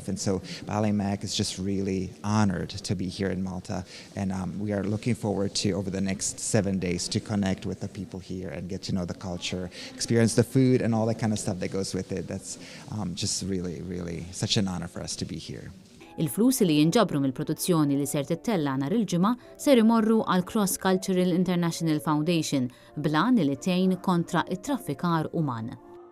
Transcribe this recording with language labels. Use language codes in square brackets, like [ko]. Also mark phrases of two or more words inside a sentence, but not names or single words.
[en] And so Ballet Mag is just really honored to be here in Malta. And we are looking forward to, over the next 7 days, to connect with the people here and get to know the culture, experience the food and all that kind of stuff that goes with it. That's just really, really such an honor for us to be here. [mt] Il-flus li jinġabru mill-produzzjoni li ser tittella nhar il-ġimgħa ser imorru għal Cross Cultural International Foundation blan li tgħin kontra it-traffikar uman.